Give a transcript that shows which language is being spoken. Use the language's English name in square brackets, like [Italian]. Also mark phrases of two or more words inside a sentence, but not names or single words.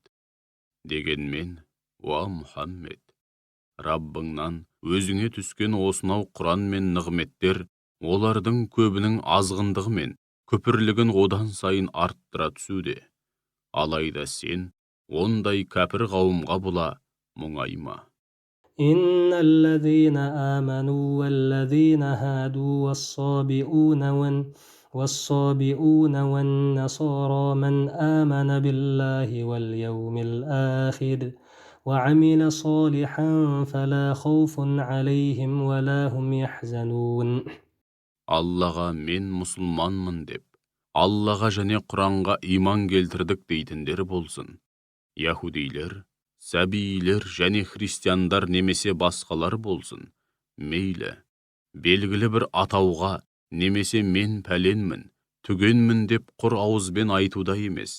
[Kazakh] Дегенмен, Мұхаммед, Раббыңнан өзіңе түскен осынау Құран мен нығметтер, олардың көбінің азғындығы мен күпірлігін одан сайын арттыра түсуде. Алайда сен ондай кәпір қауымға бұла мұңайма. [Arabic] إن الذين آمنوا والذين هادوا والصابئون والنصارى من آمن بالله واليوم الآخر وعمل صالحا فلا خوف عليهم ولا هم يحزنون. [Kazakh] Аллаға мен мұсылманмын деп, Аллаға және Құранға иман келтірдік дейтіндер болсын. Яһудилер, сәбилер және христиандар немесе басқалар болсын. Мейлі, белгілі бір атауға немесе мен пәленмін, түгенмін деп құр ауызбен айтуда емес.